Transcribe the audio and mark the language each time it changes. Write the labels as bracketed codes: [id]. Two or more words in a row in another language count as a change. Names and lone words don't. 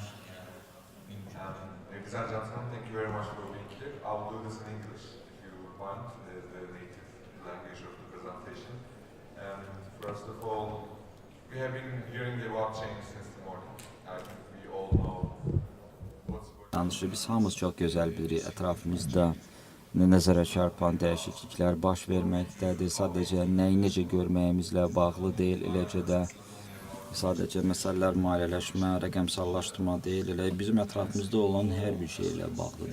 [en] Ladies and gentlemen, thank you very much for being here. I will do this in English if you want, the native language of the presentation. And first of all, we have been hearing about change since the morning. I think we all know what's going on. [az] Biz hamımız çox gözəl bilirik, ətrafımızda nəzərə çarpan dəyişikliklər baş verməkdədir. Sadəcə nəyi necə görməyimizlə bağlı deyil, eləcə də sadəcə məsələlər maliyyələşmə, rəqəmsallaşdırma deyil, elə bizim ətrafımızda olan hər bir şeylə bağlıdır.